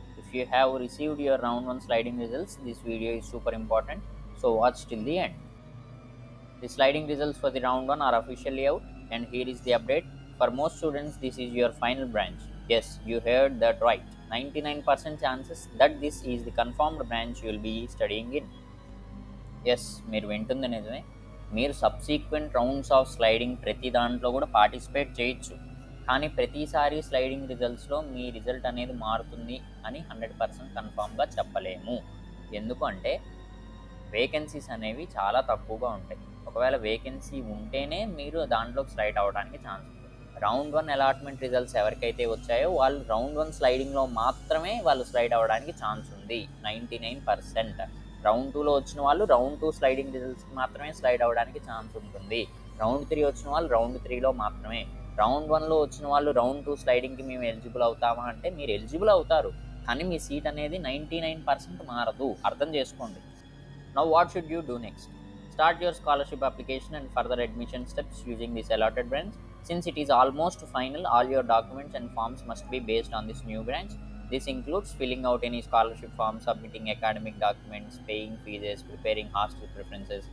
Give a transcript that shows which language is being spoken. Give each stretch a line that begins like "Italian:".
English: If you have received your round 1 sliding results, this video is super important, so watch till the end. The sliding results for the round 1 are officially out, and here is the update. For most students, this is your final branch. Yes, you heard that right. 99% chances that this is the confirmed branch you will be studying in.
Telugu: Yes మీరు వింటుంది నిజమే. మీరు subsequent rounds of sliding ప్రతి దాంట్లో కూడా participate చేయొచ్చు. కానీ ప్రతిసారి స్లైడింగ్ రిజల్ట్స్లో మీ రిజల్ట్ అనేది మారుతుంది అని 100% కన్ఫామ్గా చెప్పలేము. ఎందుకు అంటే వేకెన్సీస్ అనేవి చాలా తక్కువగా ఉంటాయి. ఒకవేళ వేకెన్సీ ఉంటేనే మీరు దాంట్లోకి స్లైడ్ అవ్వడానికి ఛాన్స్ ఉంది. రౌండ్ 1 అలాట్మెంట్ రిజల్ట్స్ ఎవరికైతే వచ్చాయో వాళ్ళు రౌండ్ 1 స్లైడింగ్లో మాత్రమే వాళ్ళు స్లైడ్ అవ్వడానికి ఛాన్స్ ఉంది 99%. రౌండ్ 2లో వచ్చిన వాళ్ళు రౌండ్ 2 స్లైడింగ్ రిజల్ట్స్కి మాత్రమే స్లైడ్ అవ్వడానికి ఛాన్స్ ఉంటుంది. రౌండ్ 3 వచ్చిన వాళ్ళు రౌండ్ 3లో మాత్రమే. రౌండ్ 1లో వచ్చిన వాళ్ళు రౌండ్ 2 స్లైడింగ్కి మేము ఎలిజిబుల్ అవుతామా అంటే మీరు ఎలిజిబుల్ అవుతారు, కానీ మీ సీట్ అనేది 99% మారదు. అర్థం చేసుకోండి.
English: Now what should you do next? Start your scholarship application and further admission steps using this allotted branch. Since it is almost final, all your documents and forms must be based on this new branch. This includes filling out any scholarship form, submitting academic documents, paying fees, preparing hostel preferences.